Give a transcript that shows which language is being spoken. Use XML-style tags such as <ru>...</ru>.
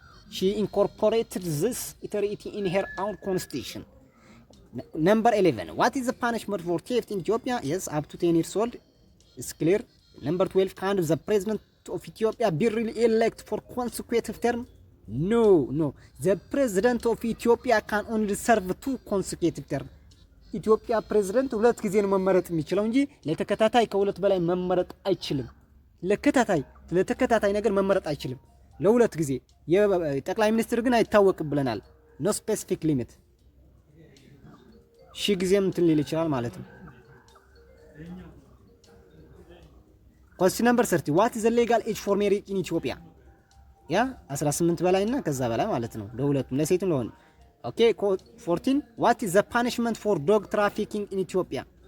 <en>She incorporated this treaty in her own constitution. Number 11. What is the punishment for theft in Ethiopia? Yes, up to 10 years old. It's clear. Number 12. Can the president of Ethiopia be re-elected for consecutive term? No. The president of Ethiopia can only serve 2 consecutive term.</en> <am>ኢትዮጵያ ፕሬዝዳንት ሁለት ጊዜ ነው መመረጥ የሚችለው እንጂ ለተከታታይ ከሁለት በላይ መመረጥ አይችልም። ለተከታታይ ነገር መመረጥ አይችልም ለሁለት ጊዜ። የጠቅላይ ሚኒስትር ግን አይታወቅም ብለናል።</am> <en>no specific limit።</en> <am>ሺህ ጊዜም እንትን ሊል ይችላል ማለት ነው።</am> <en>Question number 30. What is the legal age for marriage in Ethiopia?</en> <am>ያ 18 በላይ እና ከዛ በላይ ማለት ነው ለሁለቱም ለሴትም ለወንድ።</am> <en>Okay, 14. What is the punishment for dog trafficking in Ethiopia?</en>